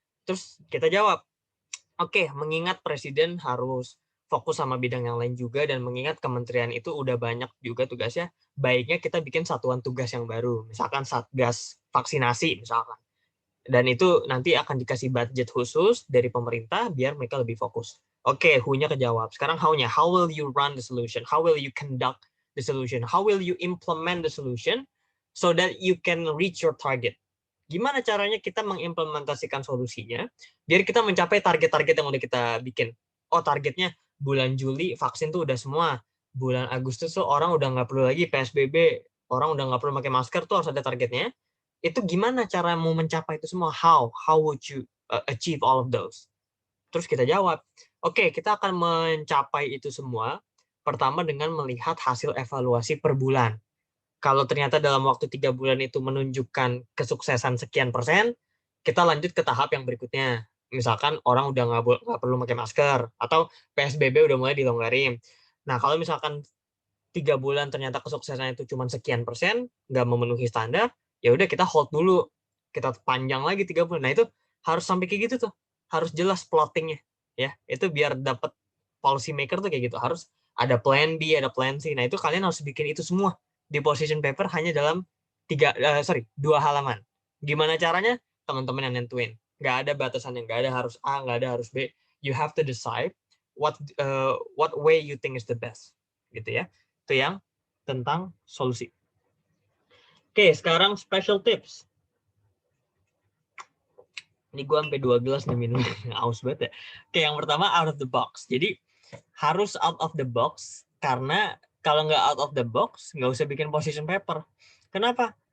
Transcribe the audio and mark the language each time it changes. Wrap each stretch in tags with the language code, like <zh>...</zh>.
<id>Terus kita jawab, oke, mengingat presiden harus fokus sama bidang yang lain juga, dan mengingat kementerian itu udah banyak juga tugasnya, baiknya kita bikin satuan tugas yang baru. Misalkan Satgas vaksinasi misalkan. Dan itu nanti akan dikasih budget khusus dari pemerintah biar mereka lebih fokus. Oke, who-nya kejawab. Sekarang how-nya.</id> <en>How will you run the solution? How will you conduct the solution? How will you implement the solution so that you can reach your target?</en> <id>Gimana caranya kita mengimplementasikan solusinya biar kita mencapai target-target yang udah kita bikin. Oh, targetnya bulan Juli vaksin tuh udah semua. Bulan Agustus tuh orang udah nggak perlu lagi PSBB. Orang udah nggak perlu pakai masker, tuh harus ada targetnya. Itu gimana cara mau mencapai itu semua?</id> <en>How would you achieve all of those?</en> <id>Terus kita jawab, oke, kita akan mencapai itu semua pertama dengan melihat hasil evaluasi per bulan. Kalau ternyata dalam waktu 3 bulan itu menunjukkan kesuksesan sekian persen, kita lanjut ke tahap yang berikutnya. Misalkan orang udah nggak perlu pakai masker, atau PSBB udah mulai dilonggarin. Nah, kalau misalkan 3 bulan ternyata kesuksesan itu cuma sekian persen, nggak memenuhi standar, ya udah kita hold dulu, kita panjang lagi 3 bulan. Nah, itu harus sampai kayak gitu tuh, harus jelas plottingnya, ya. Itu biar dapat policy maker tuh kayak gitu, harus ada plan B, ada plan C. Nah, itu kalian harus bikin itu semua di position paper hanya dalam 2 halaman. Gimana caranya? Teman-teman yang nentuin. Nggak ada batasannya, nggak ada harus A, nggak ada harus B.</id> <en>You have to decide what way you think is the best,</en> <id>gitu ya. Itu yang tentang solusi. Oke, sekarang</id> <en>special tips.</en> <id>Ini gue sampai 2 gelas nih minum. Aus banget ya. Oke, yang pertama out of the box. Jadi harus out of the box, karena kalau nggak out of the box, nggak usah bikin position paper. Kenapa?</id>